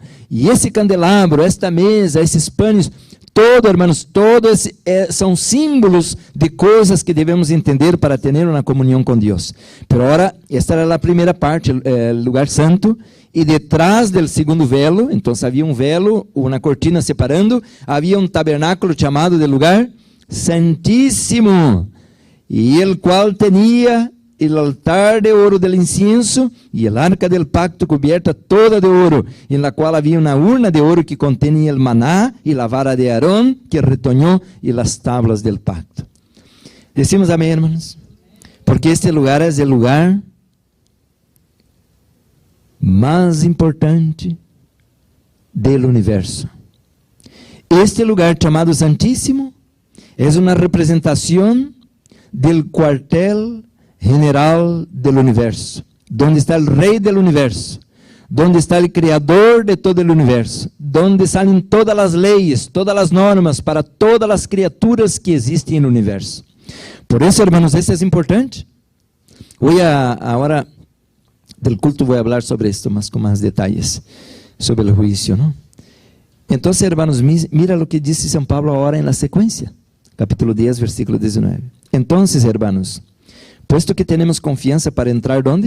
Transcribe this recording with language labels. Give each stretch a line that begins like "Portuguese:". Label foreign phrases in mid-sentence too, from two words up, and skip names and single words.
Spanish: Y ese candelabro, esta mesa, esses panes, todo, hermanos, todos son símbolos de cosas que debemos entender para tener una comunión con Dios. Pero ahora, esta era la primera parte, el lugar santo. E detrás del segundo velo,
Portuguese: então havia um velo, uma cortina separando, havia um tabernáculo chamado de lugar santíssimo, e el qual tinha o altar de ouro
Spanish: del incienso
Portuguese: e a arca
Spanish: del pacto cubierta
Portuguese: toda de ouro, em la qual havia uma urna de ouro que
Spanish: contenía el maná
Portuguese: e
Spanish: la vara de Aarón que retoñó
Portuguese: e
Spanish: las tablas del pacto.
Portuguese: Decimos amém, hermanos, porque este lugar é o lugar mais importante do universo. Este lugar chamado Santíssimo é uma representação do quartel general do universo, onde está o rei do universo, onde está o criador de todo o universo, onde saem todas as leis, todas as normas para todas as criaturas que existem no universo. Por isso, hermanos, isso é importante. Hoje, agora,
Spanish: del culto voy a hablar sobre esto más con más detalles, sobre el juicio, ¿no? Entonces, hermanos, mira lo que dice San Pablo ahora en la secuencia, capítulo 10, versículo 19. Entonces, hermanos, puesto que tenemos confianza para entrar, ¿dónde?